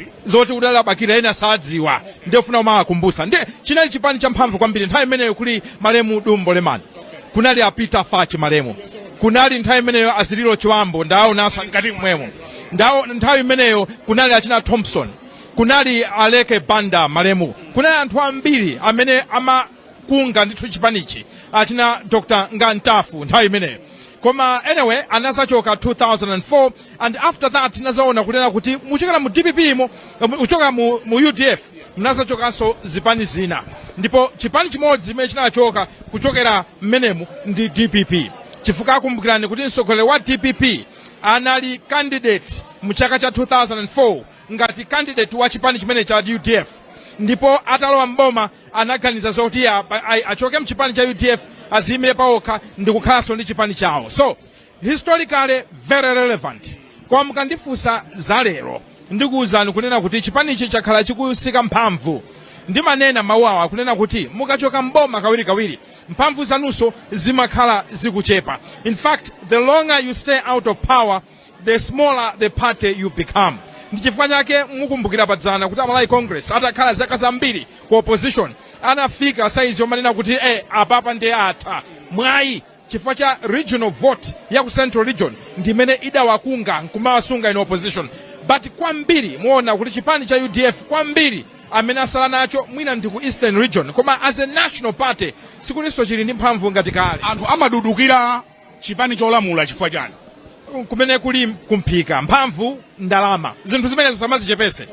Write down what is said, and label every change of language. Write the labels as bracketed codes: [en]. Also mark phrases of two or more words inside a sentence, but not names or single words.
[ny] zoti kunala Abakili ena sadziwa ndifuna umakumbusa ndi chinali chipani cha mphamvu kwambiri nthawi imeneyo kuli Malemu Dumbo Lemani kunali Peter Fachi Malemu kunali nthawi imeneyo Azililo Chiwambo ndawo naso ngati mwemo ndawo nthawi imeneyo kunali achina Thompson kunali Aleke Banda Malemu kunali anthu ambiri amene amakunga ndithu chipanichi achina Dr. Ngantafu nthawi imeneyo koma anyway anasachoka 2004 [en] and after that [ny] nazaona kunena kuti muchokera mu DPP uchoka mu UDF mnasachokanso zipani zina ndipo chipani chimodzi chimene chinachoka kuchokera mmenemu ndi DPP chifukwa akumbukirani kuti mtsogoleri wa DPP anali candidate mu chaka cha 2004 ngati candidate wa chipani chimene cha UDF ndipo atalowa mboma anaganiza zoti achoke mchipani cha UDF azimire paokha ndi kukhalanso ndi chipani chawo [en] so historically very relevant [ny] kwa mukandifusa za lero ndikuwuzani kunena kuti chipani ichi chakhala chikusika mphamvu ndimanena mawu awa kunena kuti mukachoka mboma kawiri mphamvu zanunso zimakhala zikuchepa. [en] In fact, the longer you stay out of power, the smaller the party you become. [ny] Ndi chifukwa chake mukumbukira padzana kuti Malawi Congress atakhala zaka zambiri ku opposition anafika saizi yomanena kuti apapa ndi atha mwayi chifukwa cha [en] regional vote [ny] ya ku Central Region ndimene idawakunga nkumawasunga [en] in opposition. [ny] But kwambiri muona kuti chipani cha UDF kwambiri amene asala nacho mwina ndi ku Eastern Region, koma [en] as a national party [ny] sikulinso chili ndi mphamvu ngati kale. Anthu amadudukira chipani cholamula chifukwa chani? Kumene kuli kumphika mphamvu ndalama, zinthu zimenezo samazichepese.